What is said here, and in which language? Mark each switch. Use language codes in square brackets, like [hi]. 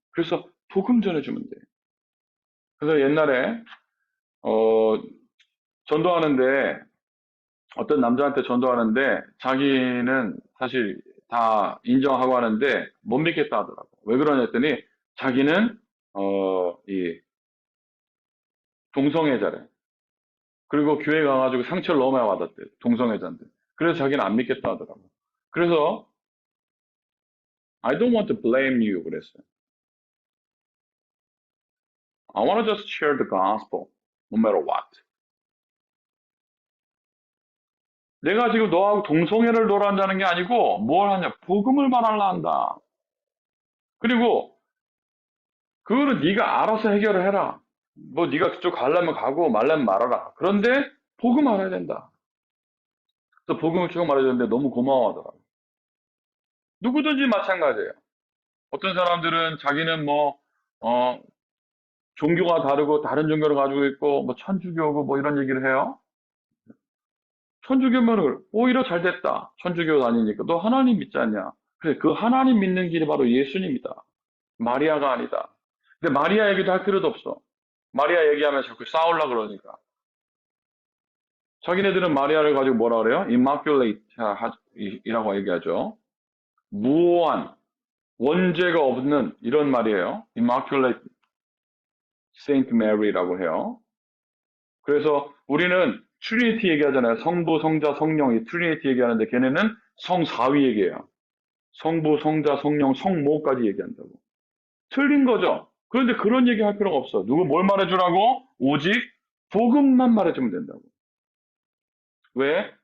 [ko] 그래서 복음 전해주면 돼. 그래서 옛날에 전도하는데 어떤 남자한테 전도하는데 자기는 사실 다 인정하고 하는데 못 믿겠다 하더라고. 왜 그러냐 했더니 자기는 이 동성애자래. 그리고 교회 가가지고 상처를 너무 많이 받았대. 동성애자인데. 그래서 자기는 안 믿겠다 하더라고. 그래서 [en] I don't want to blame you [ko] 그랬어요. [en] I want to just share the gospel no matter what. [ko] 내가 지금 너하고 동성애를 놀아한다는 게 아니고 뭘 하냐 복음을 말하려 한다. 그리고 그거는 네가 알아서 해결을 해라. 뭐 네가 그쪽 가려면 가고 말려면 말아라. 그런데 복음 알아야 된다. 그래서 복음을 쭉 말해줬는데 너무 고마워하더라고. 누구든지 마찬가지예요. 어떤 사람들은 자기는 뭐 종교가 다르고 다른 종교를 가지고 있고 뭐 천주교고 뭐 이런 얘기를 해요. 천주교면은 오히려 잘 됐다. 천주교 다니니까 너 하나님 믿지 않냐? 그래 그 하나님 믿는 길이 바로 예수님이다. 마리아가 아니다. 근데 마리아 얘기도 할 필요도 없어. 마리아 얘기하면 자꾸 싸우려 그러니까. 자기네들은 마리아를 가지고 뭐라 그래요? immaculate 이라고 얘기하죠. 무오한. 원죄가 없는 이런 말이에요. Immaculate Saint Mary라고 해요. 그래서 우리는 트리니티 얘기하잖아요. 성부, 성자, 성령이 트리니티 얘기하는데 걔네는 성사위 얘기해요. 성부, 성자, 성령, 성모까지 얘기한다고. 틀린 거죠. 그런데 그런 얘기 할 필요가 없어. 누구 뭘 말해주라고? 오직 복음만 말해주면 된다고. 왜?